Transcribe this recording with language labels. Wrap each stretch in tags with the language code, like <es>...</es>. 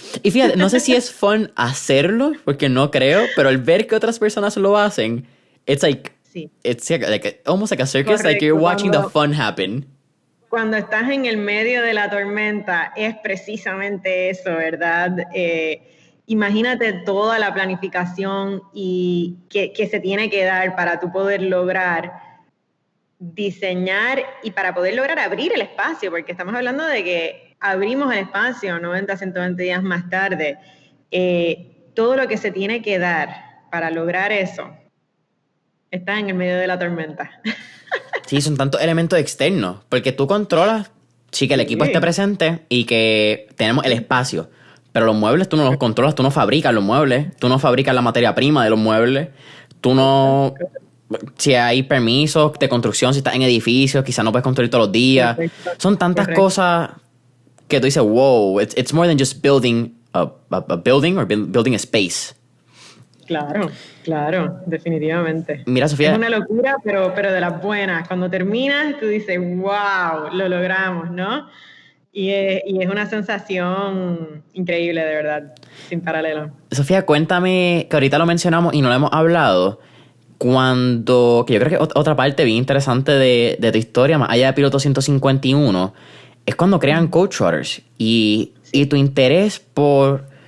<es>Y fíjate, no sé si es fun hacerlo, porque no creo, pero el ver que otras personas lo hacen, it's like, sí.</es> <en>It's like almost like a circus. Correcto. Like you're watching the fun happen.</en> <es>Cuando estás en el medio de la tormenta, es precisamente eso, ¿verdad? Imagínate toda la planificación y que se tiene que dar para tú poder lograr diseñar y para poder lograr abrir el espacio, porque estamos hablando de que abrimos el espacio 90 a 120 días más tarde. Todo lo que se tiene que dar para lograr eso está en el medio de la tormenta. Sí, son tantos elementos externos, porque tú controlas, sí, que el equipo esté presente y que tenemos el espacio, pero los muebles tú no los controlas, tú no fabricas los muebles, tú no fabricas la materia prima de los muebles, tú no... Si hay permisos de construcción, si estás en edificios, quizás no puedes construir todos los días. Correcto. Son tantas cosas que tú dices, wow, it's more than just building a building or building a space. Claro, definitivamente. Mira, Sofía. Es una locura, pero de las buenas. Cuando terminas, tú dices, wow, lo logramos, ¿no? Y es una sensación increíble, de verdad, sin paralelo. Sofía, cuéntame, que ahorita lo mencionamos y no lo hemos hablado, que yo creo que otra parte bien interesante de tu historia, más allá de Piloto 151, es cuando crean Coach Trotters y tu interés por...</es>